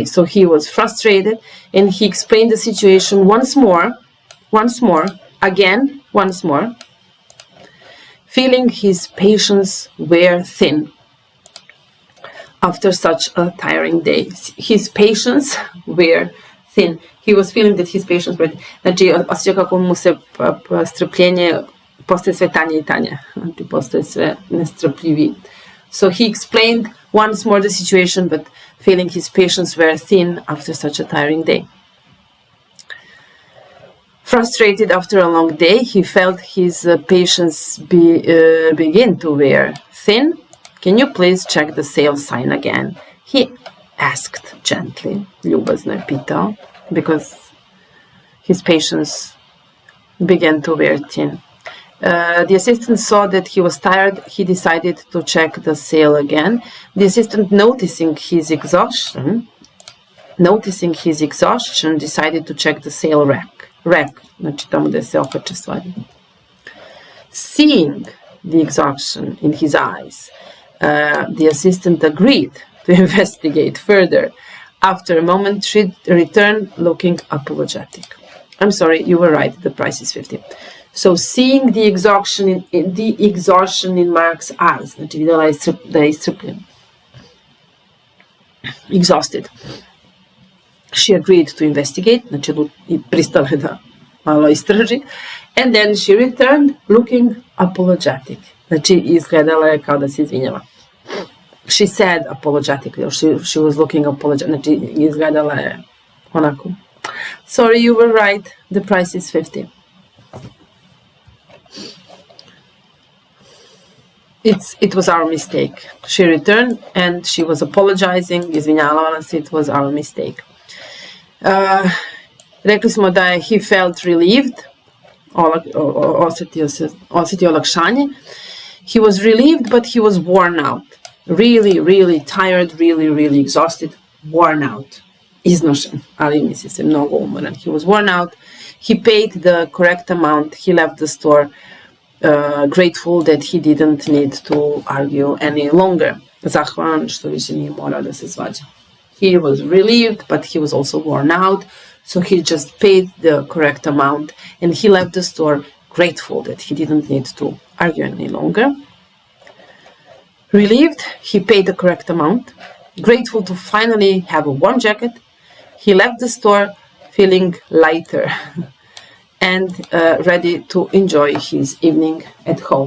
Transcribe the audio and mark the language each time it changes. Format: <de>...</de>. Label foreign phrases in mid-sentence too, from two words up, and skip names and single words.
<en>So he was frustrated, and he explained the situation once more, feeling his patience wear thin after such a tiring day. His patience wear thin. He was feeling that his patience wear thin.</en> <bs>Znači, osjeća kako mu se strpljenje postaje sve tanje i tanje. Znači, postaje sve nestrpljiviji.</bs> <en>So he explained once more the situation, but feeling his patience wear thin after such a tiring day. Frustrated after a long day, he felt his patience begin to wear thin. Can you please check the sale sign again? He asked gently.</en> <bs>Ljubazno je pitao,</bs> <en>because his patience began to wear thin. The assistant saw that he was tired. He decided to check the sale again. The assistant, noticing his exhaustion, decided to check the sale rack.</en> <bs>Znači tamo gde se okače stvari.</bs> <en>Seeing the exhaustion in his eyes, the assistant agreed to investigate further. After a moment, she returned looking apologetic. I'm sorry, you were right, the price is 50. So, seeing the exhaustion in Mark's eyes,</en> <bs>znači vidjela je da je iscrpljen.</bs> <en>Exhausted. She agreed to investigate,</en> <bs>znači pristala da malo istraži.</bs> <en>And then she returned looking apologetic.</en> <bs>Znači izgledala je kao da se izvinjava.</bs> <en>She said apologetically, or she was looking apologetic.</en> <bs>Znači izgledala je onako.</bs> <en>Sorry, you were right, the price is 50. It was our mistake. She returned and she was apologizing.</en> <bs>Izvinjavala se,</bs> <en>it was our mistake.</en> <bs>Rekli smo da je</bs> <en>he felt relieved.</en> <bs>Osjetio olakšanje.</bs> <en>He was relieved, but he was worn out. Really, really tired, really, really exhausted. Worn out.</en> <bs>Iznošen, ali misli se mnogo umoran.</bs> <en>He was worn out. He paid the correct amount. He left the store grateful that he didn't need to argue any longer.</en> <bs>Zahvalan što više nije morao da se svađa.</bs> <en>He was relieved, but he was also worn out. So he just paid the correct amount and he left the store grateful that he didn't need to argue any longer. Relieved, he paid the correct amount. Grateful to finally have a warm jacket, he left the store feeling lighter and ready to enjoy his evening at home.</en>